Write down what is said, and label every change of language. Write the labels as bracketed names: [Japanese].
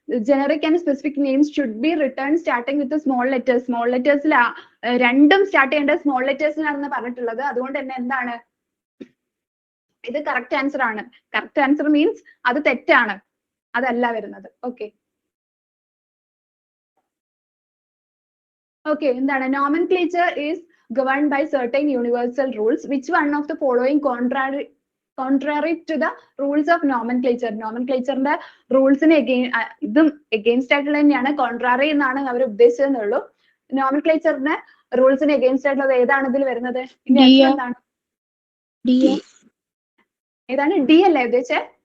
[English] Generic and specific names should be written starting with small letters. [Malayalam] Small ലെറ്റേഴ്സിൽ രണ്ടും start ചെയ്യേണ്ടത് small ലെറ്റേഴ്സിലാണെന്ന് പറഞ്ഞിട്ടുള്ളത്. അതുകൊണ്ട് തന്നെ എന്താണ്, ഇത് കറക്റ്റ് ആൻസർ ആണ്. കറക്റ്റ് ആൻസർ മീൻസ് അത് തെറ്റാണ്, അതല്ല വരുന്നത്. [English] okay, okay, [Malayalam] എന്താണ്, [English] nomenclature is governed by certain universal rules. Which one of the following contrary to the rules of nomenclature? [Malayalam] നോമൻക്ലേച്ചറിന്റെ റൂൾസിന് ഇതും എഗെയിൻസ്റ്റ് ആയിട്ടുള്ള തന്നെയാണ്, കോൺട്രാറി എന്നാണ് അവർ ഉദ്ദേശിച്ചതെന്നുള്ളൂ. നോമൻക്ലേച്ചറിന്റെ റൂൾസിന് എഗെയിൻസ്റ്റ് ആയിട്ടുള്ളത് ഏതാണ് ഇതിൽ വരുന്നത്, എന്താണ്, ഏതാണ്, ഡി അല്ലേ ഉദ്ദേശിച്ചേ?